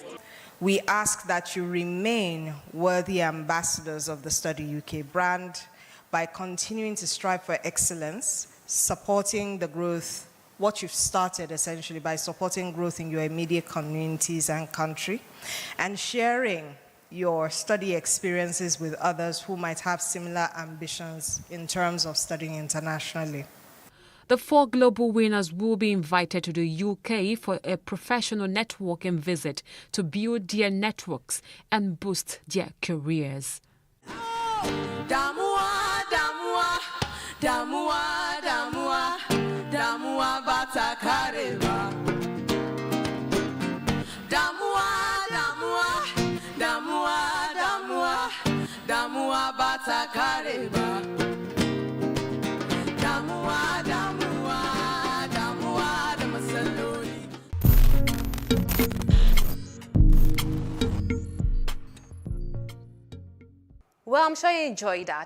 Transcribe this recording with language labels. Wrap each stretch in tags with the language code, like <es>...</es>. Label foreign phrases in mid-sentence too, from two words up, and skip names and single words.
<en>We ask that you remain worthy ambassadors of the Study UK brand by continuing to strive for excellence, supporting the growth what you've started essentially by supporting growth in your immediate communities and country, and sharing your study experiences with others who might have similar ambitions in terms of studying internationally. The 4 global winners will be invited to the UK for a professional networking visit to build their networks and boost their careers. Damua, damua, damua, damua, damua batakareba. Damua, damua, damua, damua, damua batakareba. Damua, damua, damua, damasaloli. Well, I'm sure you enjoyed that.</en>